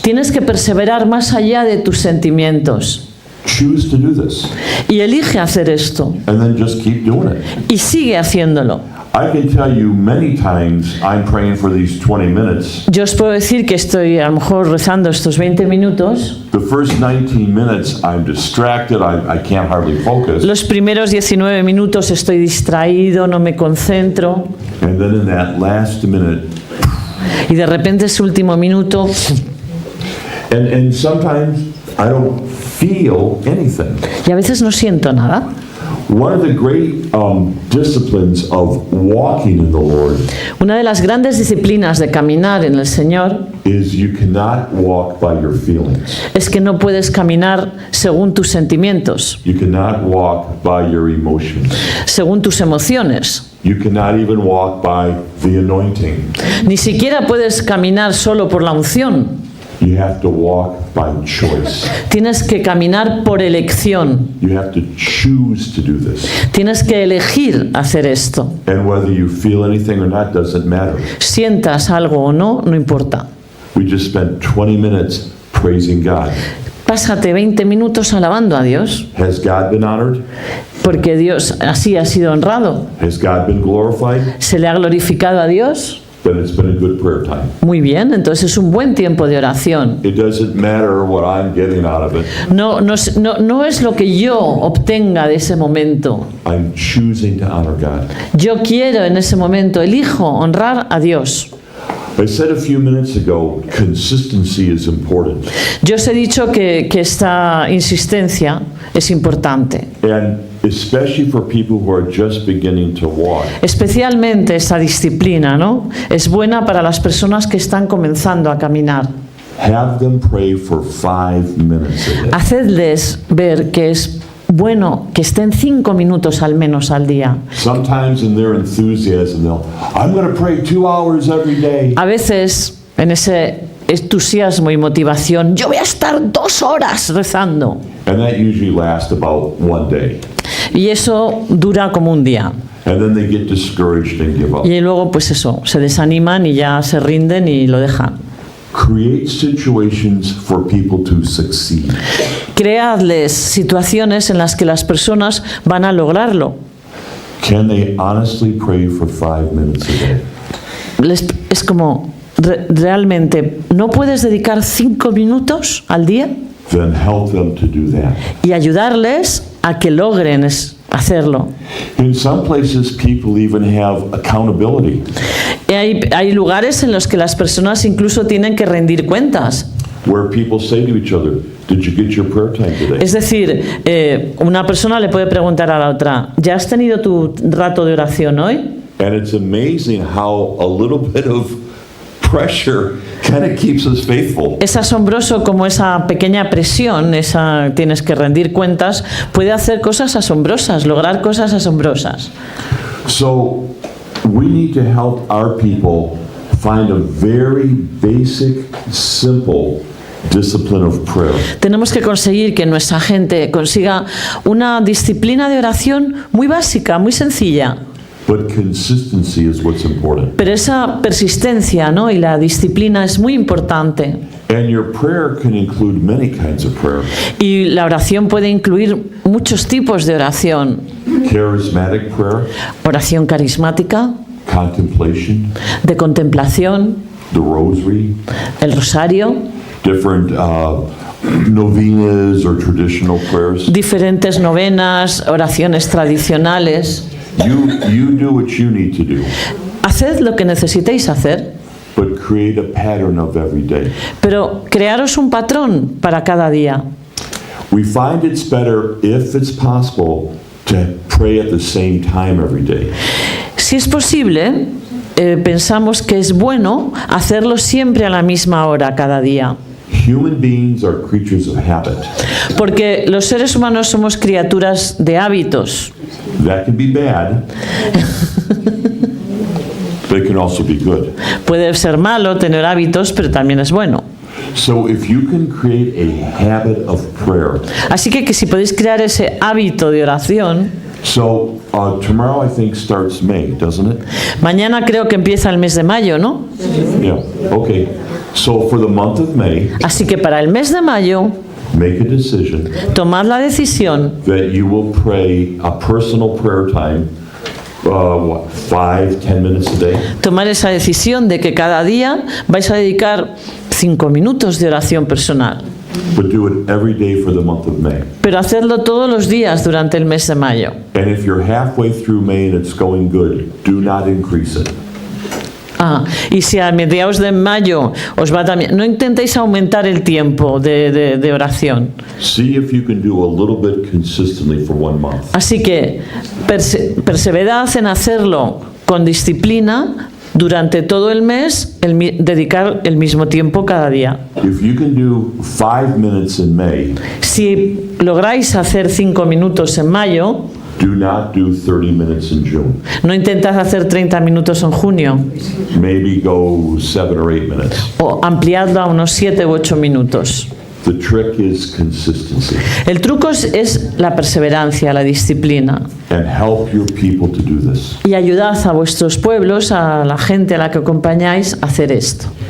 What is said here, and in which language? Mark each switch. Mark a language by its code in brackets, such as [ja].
[es] tienes que perseverar más allá de tus sentimientos. [en] Choose to do this, [es] Y elige hacer esto. [en] and then just keep doing it. [es] Y sigue haciéndolo. [en] I can tell you many times I'm praying for these 20 minutes. [es] Yo os puedo decir que estoy a lo mejor rezando estos 20 minutos. [en] The first 19 minutes I'm distracted, I can't hardly focus. [es] Los primeros 19 minutos estoy distraído, no me concentro. [en] And then in that last minute, [es] Y de repente ese último minuto, [en] and sometimes I don't feel anything. [es] y a veces no siento nada. [en] One of the great disciplines of walking in the Lord [es] Una de las grandes disciplinas de caminar en el Señor [en] is you cannot walk by your feelings. [es] es que no puedes caminar según tus sentimientos, [en] You cannot walk by your emotions. [es] según tus emociones. [en] You cannot even walk by the anointing. [es] Ni siquiera puedes caminar solo por la unción. [en] You have to walk by choice. [es] Tienes que caminar por elección. [en] You have to choose to do this. [es] Tienes que elegir hacer esto. [en] And whether you feel anything or not doesn't matter. [es] Sientas algo o no, no importa. [en] We just spent 20 minutes praising God. [es] Pásate 20 minutos alabando a Dios, [en] Has God been honored? [es] porque Dios así ha sido honrado. [en] Has God been glorified? [es] ¿Se le ha glorificado a Dios? [en] Then it's been a good prayer time. [es] Muy bien, entonces es un buen tiempo de oración. [en] It doesn't matter what I'm getting out of it. [es] No es lo que yo obtenga de ese momento. [en] I'm choosing to honor God. [es] Yo quiero en ese momento, elijo honrar a Dios. [en] I said a few minutes ago, consistency is important. [es] Yo os he dicho que esta insistencia es importante. [en] And especially for people who are just beginning to walk. [es] Especialmente esta disciplina, ¿no? Es buena para las personas que están comenzando a caminar. [en] Have them pray for 5 minutes a day. [es] Hacedles ver que es bueno que estén 5 minutos al menos al día. [en] Sometimes in their enthusiasm, I'm going to pray 2 hours every day. [es] A veces, en ese entusiasmo y motivación, yo voy a estar 2 horas rezando. [en] And that usually lasts about 1 day. [es] Y eso dura como un día. [en] And then they get discouraged and give up. [es] Y luego, pues eso, se desaniman y ya se rinden y lo dejan. [en] Create situations for people to succeed. [es] Creadles situaciones en las que las personas van a lograrlo. [en] Can they honestly pray for 5 minutes a day? [es] Es como, realmente, ¿no puedes dedicar 5 minutos al día? [en] Then help them to do that. [es] Y ayudarles a que logren hacerlo. [en] In some places, people even have accountability. [es] Y hay lugares en los que las personas incluso tienen que rendir cuentas. [en] Where people say to each other, did you get your prayer time today? [es] Es decir, una persona le puede preguntar a la otra, ¿ya has tenido tu rato de oración hoy? [en] And it's amazing how a little bit of pressure kind of keeps us faithful. [es] Es asombroso como esa pequeña presión, tienes que rendir cuentas, puede hacer cosas asombrosas, lograr cosas asombrosas. [en] So we need to help our people find a very basic, simple discipline of prayer. [es] Tenemos que conseguir que nuestra gente consiga una disciplina de oración muy básica, muy sencilla. [en] But consistency is what's important. [es] Pero esa persistencia, ¿no? Y la disciplina es muy importante. [en] And your prayer can include many kinds of prayer. [es] Y la oración puede incluir muchos tipos de oración. [en] Charismatic prayer, [es] Oración carismática, [en] contemplation, [es] de contemplación, [en] the rosary, [es] el rosario, [en] different novenas or traditional prayers. [es] diferentes novenas, oraciones tradicionales. [en] You do what you need to do, [es] Haced lo que necesitéis hacer, [en] but create a pattern of every day. [es] pero crearos un patrón para cada día. [en] We find it's better, if it's possible, to pray at the same time every day. [es] Si es posible, pensamos que es bueno hacerlo siempre a la misma hora cada día. [en] Human beings are creatures of habit. [es] Porque los seres humanos somos criaturas de hábitos. [en] That can be bad, but it can also be good. [es] Puede ser malo tener hábitos, pero también es bueno. [en] So if you can create a habit of prayer. [es] Así que si podéis crear ese hábito de oración, [en] So tomorrow I think starts May, doesn't it? [es] mañana creo que empieza el mes de mayo, ¿no? [en] Yeah, okay. So for the month of May, [es] Así que para el mes de mayo, [en] make a decision [es] tomad la decisión [en] that you will pray a personal prayer time, 5-10 minutes a day. [es] tomar esa decisión de que cada día vais a dedicar 5 minutos de oración personal, [en] But do it every day for the month of May. [es] pero hacerlo todos los días durante el mes de mayo. [en] And if you're halfway through May and it's going good, do not increase it. [es] Y si a mediados de mayo os va también, no intentéis aumentar el tiempo de oración. [en] See if you can do a little bit consistently for 1 month. [es] Así que perseverad en hacerlo con disciplina durante todo el mes, dedicar el mismo tiempo cada día. [en] If you can do 5 minutes in May, [es] Si lográis hacer 5 minutos en mayo, [en] do not do 30 minutes in June. [es] no intentad hacer 30 minutos en junio, [en] Maybe go 7 or 8 minutes. [es] o ampliadlo a unos 7 u 8 minutos. [en] The trick is consistency [es] El truco es la perseverancia, la disciplina. [en] and help your people to do this. [es] Y ayudad a vuestros pueblos, a la gente a la que acompañáis, a hacer esto.